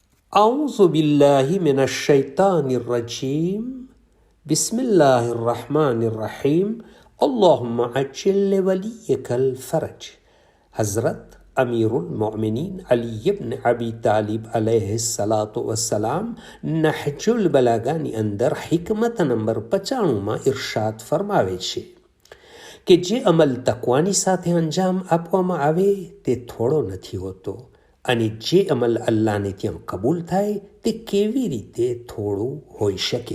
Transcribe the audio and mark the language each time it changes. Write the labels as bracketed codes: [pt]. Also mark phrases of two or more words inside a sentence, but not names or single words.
[ar] أعوذ بالله من الشيطان الرجيم بسم الله الرحمن الرحيم اللهم عجل لوليك الفرج. حضرت أمير المؤمنين علي بن أبي طالب عليه الصلاة والسلام [gu] નહજુલ બલાગાની અંદર હિકમત નંબર 95માં ઇરશાદ ફરમાવે છે કે જે અમલ તકવાની સાથે અંજામ આપવામાં આવે તે થોડો નથી હોતો અને જે અમલ અલ્લાહને ત્યાં કબૂલ થાય તે કેવી રીતે થોડું હોઈ શકે.